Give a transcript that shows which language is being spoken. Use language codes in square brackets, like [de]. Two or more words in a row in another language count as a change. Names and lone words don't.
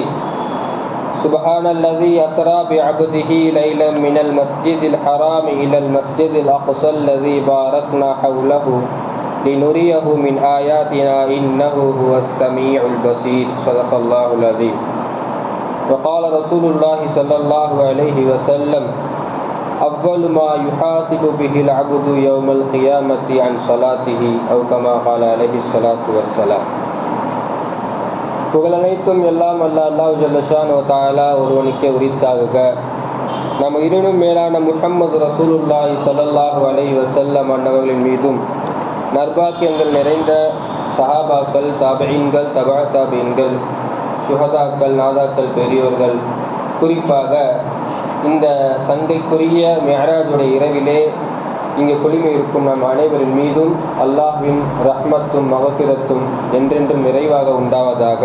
[ar] سبحان الذي أسرى بعبده ليلا من المسجد الحرام إلى المسجد الأقصى الذي باركنا حوله لنريه من آياتنا إنه هو السميع البصير. صدق الله العظيم. وقال رسول الله صلى الله عليه وسلم: أول ما يحاسب به العبد يوم القيامة عن صلاته أو كما قال عليه الصلاة والسلام. [ta] புகழனைத்தும் எல்லாம் அல்லாஹ் [ar] جل شأنه وتعالى [ta] ஒருவனுக்கே உரித்தாக. நம் இருவரும் மேலான முஹம்மது [ar] رسول الله صلى الله عليه وسلم [ta] அன்னவர்களின் மீதும், நற்பாக்கியங்கள் நிறைந்த சஹாபாக்கள், தாபிஈன்கள், தபா தாபிஈன்கள், சுஹதாக்கள், நாதாக்கள், பெரியோர்கள், குறிப்பாக இந்த சங்கைக்குரிய மிஅராஜுடைய இரவிலே இங்கே குளிமை இருக்கும் நம் அனைவரின் மீதும் அல்லாஹ்வின் ரஹ்மத்தும் மகஃபிரத்தும் என்றென்றும் நிறைவாக உண்டாவதாக.